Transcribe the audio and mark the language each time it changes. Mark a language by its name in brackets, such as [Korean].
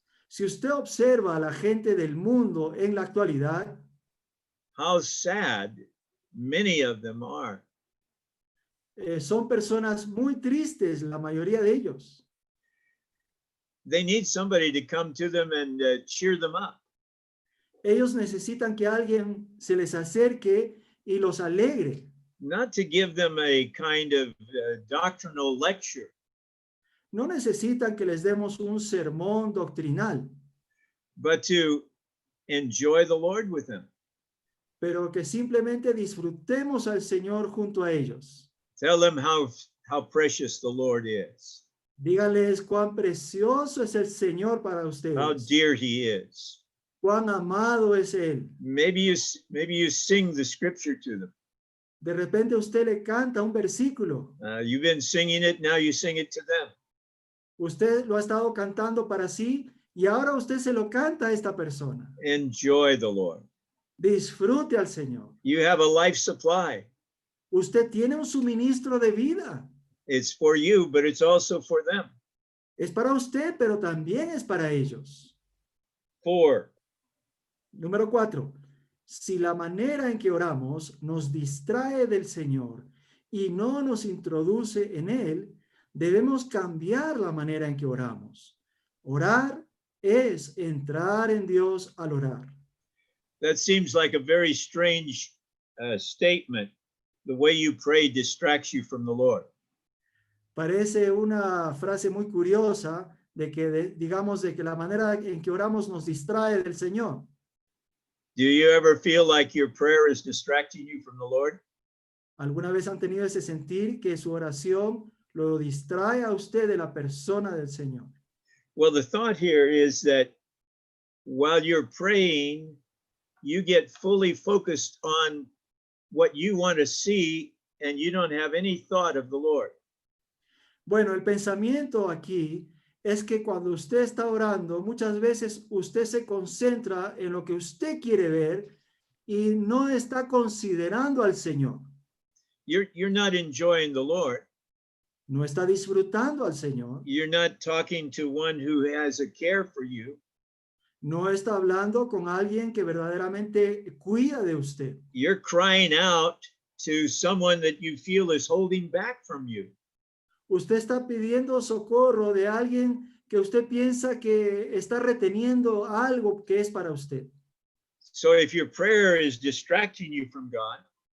[Spanish] Si usted observa a la gente del mundo en la actualidad, [English] how sad many of them are. [Spanish] son personas muy tristes, la mayoría de ellos. [English] They need somebody to come to them and cheer them up. [Spanish] Ellos necesitan que alguien se les acerque y los alegre, [English] Not to give them a kind of doctrinal lecture, [Spanish] no necesitan que les demos un sermón doctrinal, [English] but to enjoy the Lord with them. [Spanish] pero que simplemente disfrutemos al Señor junto a ellos. [English] Tell them how precious the Lord is, [Spanish] Díganles cuán precioso es el Señor para [English] how [Spanish] ustedes, [English] dear he is. [Spanish] cuán amado es Él. [English] Maybe you sing the scripture to them. [Spanish] De repente usted le canta un versículo. [English] You've been singing it, now you sing it to them. [Spanish] Usted lo ha estado cantando para sí y ahora usted se lo canta a esta persona. [English] Enjoy the Lord. [Spanish] Disfrute al Señor. [English] You have a life supply. [Spanish] Usted tiene un suministro de vida. [English] It's for you, but it's also for them. [Spanish] Es para usted, pero también es para ellos. [English] 4, [Spanish] Número 4. Si la manera en que oramos nos distrae del Señor y no nos introduce en Él, debemos cambiar la manera en que oramos. Orar es entrar en Dios al orar. [English] that seems like a very strange statement. The way you pray distracts you from the Lord. [Spanish] Parece una frase muy curiosa de que, digamos, de que la manera en que oramos nos distrae del Señor. [English] Do you ever feel like your prayer is distracting you from the Lord? [Spanish] ¿Alguna vez han tenido ese sentir que su oración lo distrae a usted de la persona del Señor? [English] Well, the thought here is that while you're praying, you get fully focused on what you want to see and you don't have any thought of the Lord. [Spanish] Bueno, el pensamiento aquí es que cuando usted está orando, muchas veces usted se concentra en lo que usted quiere ver y no está considerando al Señor. [English] You're not enjoying the Lord. [Spanish] No está disfrutando al Señor. [English] You're not talking to one who has a care for you. [Spanish] No está hablando con alguien que verdaderamente cuida de usted. [English] You're crying out to someone that you feel is holding back from you. [Spanish] Usted está pidiendo socorro de alguien que usted piensa que está reteniendo algo que es para usted. [English] So if your prayer is distracting you from God,